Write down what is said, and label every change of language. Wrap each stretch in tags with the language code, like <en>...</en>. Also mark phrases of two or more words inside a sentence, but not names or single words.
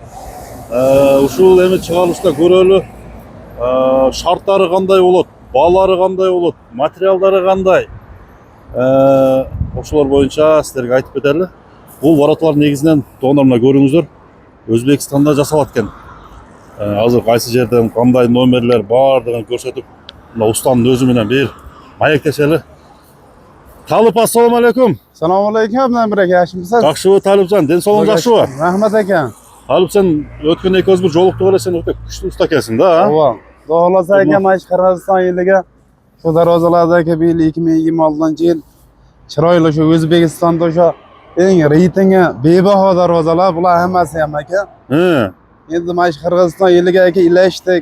<ky>Ушул эми чыгарылышта көрөлү, шарттары кандай болот, баалары кандай болот, материалдары кандай, ошолор боюнча силерге айтып кетели. Бул вороталар негизинен туугандар мына көрүңүздөр, Өзбекстанда жасалат экен. Азыр кайсы жерден кандай номерлер бардыгын көрсөтүп, мына устанын өзү менен бир маектешели. Талып, ассаламу алейкум.</ky> <uz>Assalomu alaykum, Abdulhamid aka, yaxshimisiz?</uz> <ky>Жакшыбы Талипжан, ден соолуң жакшыбы?</ky> <uz>Rahmat aka.</uz> <ky>Талип, сен өткөн экибиз бир жолуктук эле, сен өтө күчтүү уста экенсиң да.</ky> <uz>Ova. Xudo xolasa aka, mana shu Qirg'iziston yiliga shu darvozalardagi bu yil 2026-yil chiroyli shu O'zbekistonda o'sha eng reytingi bebaho darvozalar bular hammasi ham aka. Endi mana shu Qirg'iziston yiliga aka ilashdik.</uz>